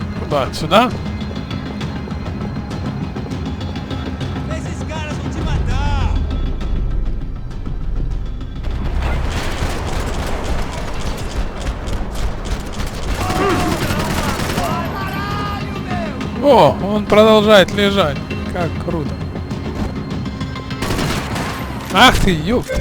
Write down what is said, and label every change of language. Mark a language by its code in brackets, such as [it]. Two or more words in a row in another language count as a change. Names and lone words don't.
[ru] Куда? Сюда? [pt] Esses caras vão te matar! [ru] О, он продолжает лежать. Как круто. Ах ты, ёпты.